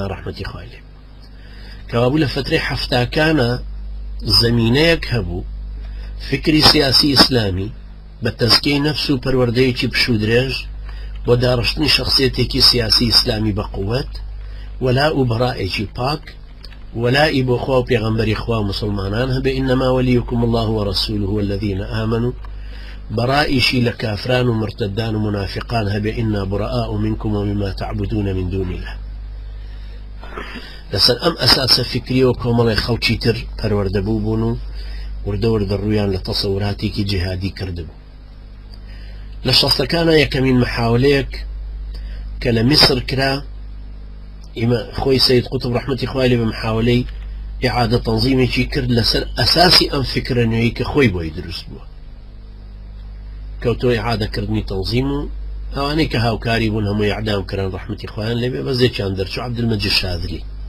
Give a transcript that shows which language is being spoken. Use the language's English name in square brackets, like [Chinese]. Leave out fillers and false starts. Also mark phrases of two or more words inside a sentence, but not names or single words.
[Central Kurdish] ڕەحمەتی خوای لێبێ کەوابوو لە فترەی حەفتاکانە زەمینەیەک هەبوو فکری سیاسی ئیسلامی بە تەزکیەی نەفس و پەروەردەیەکی پشودرێژ بۆ داڕشتنی شخصیەتێکی سیاسی ئیسلامی بە قووەت وەلا و بەڕائێکی پاک وەلای بۆ خوا و پێغەمبەری خوا و مسلمانان هەبێ [Arabic] ئینەما وەلیکم الله ورسوله والذین آمنوا [Central Kurdish] بەڕائیشی لە کافران و مرتدان و منافقان هەبێ [Arabic] ئینا براء منکم ومما تعبدون من دون الله [Central Kurdish] لەسەر ئەم ئەساسە فکری و کۆمەڵی خەڵکی تر پەروەردەبوو بوون و وردە وردە ڕوویان لە تەسەوراتێکی جیهادی کردبوو لە شەستەکانە یەکەمین محاولەیەک کە لە میسر کرا خۆی سەید قوتب ڕەحمەتی خوای لێبێ محاولەی ئیعادە تەنزیمێکی کرد لەسەر ئەساسی ئەم فکرە نوێی کە خۆی بۆی دروست بووە کەوتۆ ئیعادەکردنی تەنزیم و ئەوانەی کە هاوکاری بوون هەمووی ئەعدام کردن ڕەحمەتی خوایان لێبێ بەزێکیان دەرچوو عەبدولمەجید شاذلی